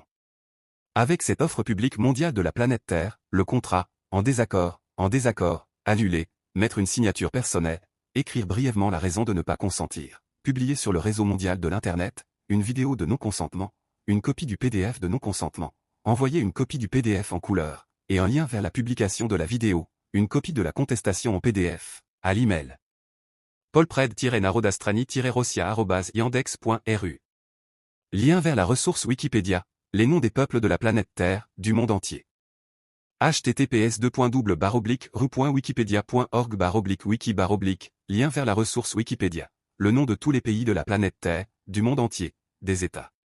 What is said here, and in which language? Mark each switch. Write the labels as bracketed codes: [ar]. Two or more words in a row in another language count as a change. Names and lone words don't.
[fr] Avec cette offre publique mondiale de la planète Terre, le contrat, en désaccord, annuler, mettre une signature personnelle, écrire brièvement la raison de ne pas consentir, publier sur le réseau mondial de l'Internet, une vidéo de non-consentement, une copie du PDF de non-consentement, envoyer une copie du PDF en couleur, et un lien vers la publication de la vidéo, une copie de la contestation en PDF, à l'email. paulpred-narodastrani-rossia@yandex.ru. Lien vers la ressource Wikipédia, les noms des peuples de la planète Terre, du monde entier. https://ru.wikipedia.org/wiki/, lien vers la ressource Wikipédia, le nom de tous les pays de la planète Terre, du monde entier, des États.